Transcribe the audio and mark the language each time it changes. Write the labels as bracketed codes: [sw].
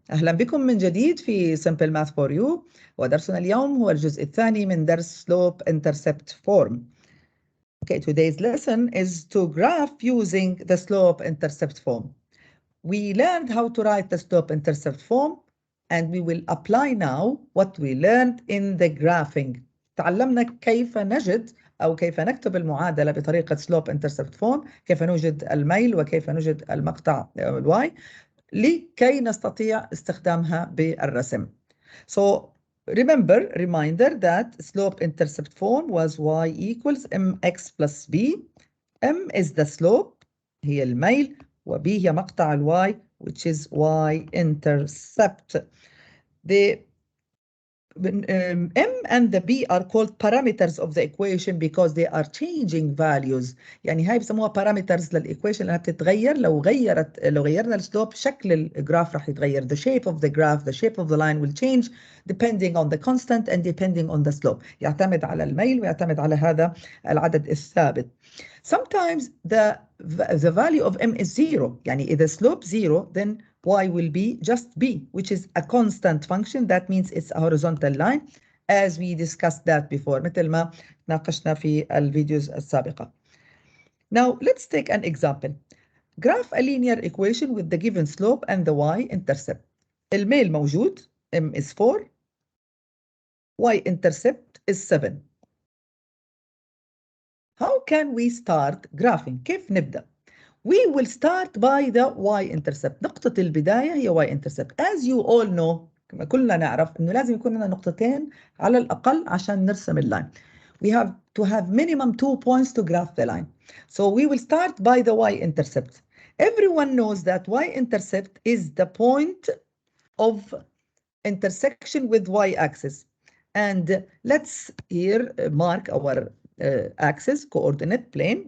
[ar] أهلا بكم من جديد في Simple Math for You. ودرسنا اليوم هو الجزء الثاني من درس Slope Intercept Form. [en] Okay, today's lesson is to graph using the Slope Intercept Form. We learned how to write the Slope Intercept Form and we will apply now what we learned in the graphing. [ar] تعلمنا كيف نجد أو كيف نكتب المعادلة بطريقة slope intercept form، كيف نوجد الميل وكيف نوجد المقطع y لكي نستطيع استخدامها بالرسم. [en] So reminder that slope intercept form was y equals mx plus b. m is the slope [ar] هي الميل وb هي مقطع y [en] which is y intercept. The M and the B are called parameters of the equation because they are changing values. [ar] يعني هاي بسموها parameters للإيكويشن لأنها بتتغير لو غيرنا السلوب شكل الجراف راح يتغير. [en] The shape of the graph, the shape of the line will change depending on the constant and depending on the slope. [ar] يعتمد على الميل ويعتمد على هذا العدد الثابت. [en] Sometimes the value of M is 0. [ar] يعني إذا [en] slope 0 then y will be just b, which is a constant function. That means it's a horizontal line as we discussed that before [ar] مثل ما ناقشنا في الفيديوز السابقة. [en] Now let's take an example. Graph a linear equation with the given slope and the y-intercept. [ar] الميل موجود, [en] m is 4, y-intercept is 7. How can we start graphing? [ar] كيف نبدأ؟ [en] We will start by the y-intercept. [ar] نقطة البداية هي y-intercept. [en] As you all know, [ar] كلنا نعرف إنه لازم يكون لنا نقطتين على الأقل عشان نرسم اللاين. [en] We have to have minimum 2 points to graph the line. So we will start by the y-intercept. Everyone knows that y-intercept is the point of intersection with y-axis. And let's here mark our axis, coordinate plane.